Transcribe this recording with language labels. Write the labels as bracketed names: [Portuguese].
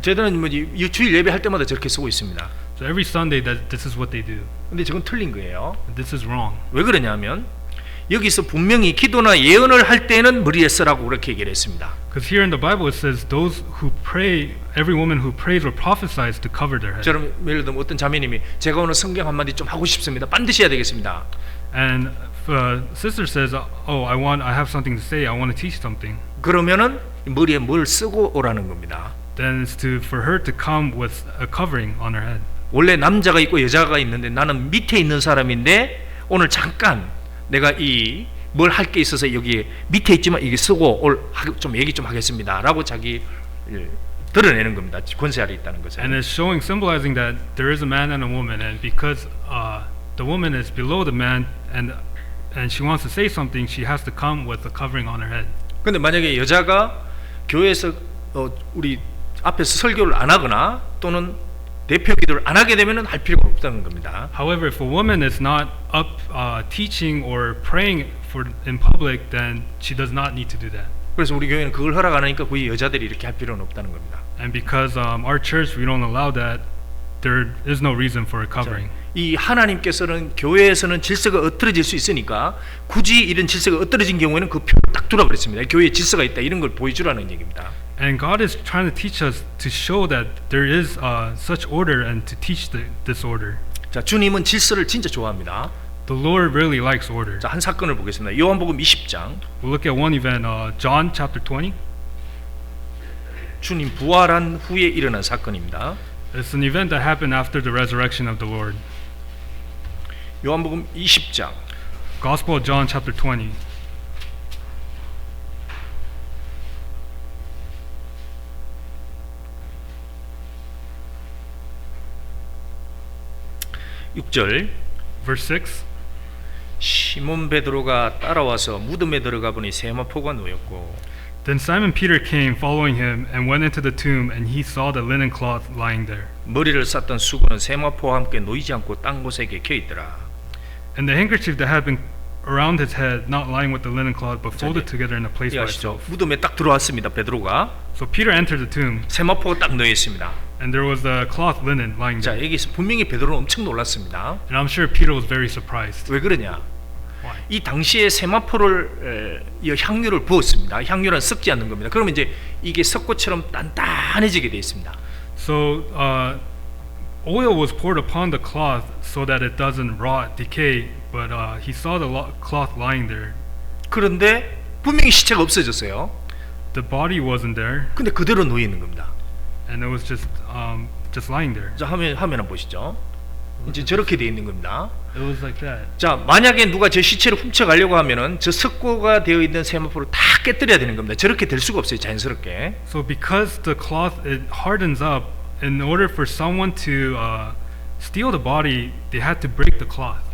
[Korean] 저들은 뭐 주일 예배 할 때마다 저렇게 쓰고 있습니다. [English] So every Sunday that this is what they do. [Korean] 근데 저건 틀린 거예요. [English] This is wrong. [Korean] 왜 그러냐면 여기서 분명히 기도나 예언을 할 때는 머리에 쓰라고 그렇게 얘기를 했습니다. [English] Because here in the Bible it says those who pray, every woman who prays or prophesies to cover their head. [Korean] 저는 예를 들면 어떤 자매님이 제가 오늘 성경 한마디 좀 하고 싶습니다. 반드시 해야 되겠습니다. [English] And sister says, "Oh, I have something to say. I want to teach something." [Korean] 그러면은 머리에 뭘 쓰고 오라는 겁니다. [English] Then it's for her to come with a covering on her head. [Korean] 원래 남자가 있고 여자가 있는데 나는 밑에 있는 사람인데 오늘 잠깐 내가 이 뭘 할 게 있어서 여기 밑에 있지만 이게 쓰고 좀 얘기 좀 하겠습니다라고 자기 드러내는 겁니다. 권세 아래 있다는 것을. [English] And it's symbolizing that there is a man and a woman, and because the woman is below the man, and she wants to say something, she has to come with a covering on her head. [Korean] 근데 만약에 여자가 교회에서 우리 앞에서 설교를 안 하거나 또는 대표 기도를 안 하게 되면은 할 필요가 없다는 겁니다. [English] However, if a woman is not up teaching or praying in public, then she does not need to do that. [Korean] 그래서 우리 교회는 그걸 허락 안 하니까 거의 여자들이 이렇게 할 필요는 없다는 겁니다. [English] And because our church we don't allow that, there is no reason for a covering. [Korean] 이 하나님께서는 교회에서는 질서가 엇들어질 수 있으니까 굳이 이런 질서가 엇들어진 경우에는 그 표를 딱 두라 그랬습니다. 교회에 질서가 있다 이런 걸 보여주라는 얘기입니다. [English] And God is trying to teach us to show that there is such order and to teach this order. [Korean] 자, 주님은 질서를 진짜 좋아합니다. [English] The Lord really likes order. [Korean] 자, 한 사건을 보겠습니다. 요한복음 20장. [English] We'll look at one event, John chapter 20. [Korean] 주님 부활한 후에 일어난 사건입니다. [English] It's an event that happened after the resurrection of the Lord. [Korean] 요한복음 20장. [English] Gospel of John chapter 20. [Korean] (6절) [English] Verse 6. [Korean] 시몬 베드로가 따라와서 무덤에 들어가 보니 세마포가 놓였고 [English] Then Simon Peter came following him and went into the tomb, and he saw the linen cloth lying there. [Korean] 머리를 쌌던 수건은 세마포와 함께 놓이지 않고 딴 곳에 객혀 있더라. [English] And the handkerchief that had been around his head, not lying with the linen cloth, but folded together in a place by [Korean] 아시죠? [English] itself. [Korean] 무덤에 딱 들어왔습니다. 베드로가 [English] So Peter entered the tomb, [Korean] 세마포가 딱 놓여 있습니다. [English] and there was the cloth linen lying [Korean] 자, [English] there. [Korean] 여기서 분명히 베드로는 엄청 놀랐습니다. [English] And I'm sure Peter was very surprised. [Korean] 왜 그러냐? [English] Why? [Korean] 이 당시에 세마포를 향유를 부었습니다. 향유는 썩지 않는 겁니다. 그러면 이제 이게 석고처럼 단단해지게 되어 있습니다. [English] So oil was poured upon the cloth so that it doesn't rot, decay. But he saw the cloth lying there. [Korean] 그런데 분명히 시체가 없어졌어요. [English] The body wasn't there, [Korean] 근데 그대로 누워 있는 겁니다. [English] and it was just lying there. [Korean] 자, 화면 한번 보시죠. 이제 저렇게 돼 있는 겁니다. [English] It was like that. [Korean] 자, 만약에 누가 저 시체를 훔쳐가려고 하면은 저 석고가 되어 있는 세마포를 다 깨뜨려야 되는 겁니다. 저렇게 될 수가 없어요, 자연스럽게. [English] So because the cloth it hardens up, in order for someone to steal the body, they had to break the cloth.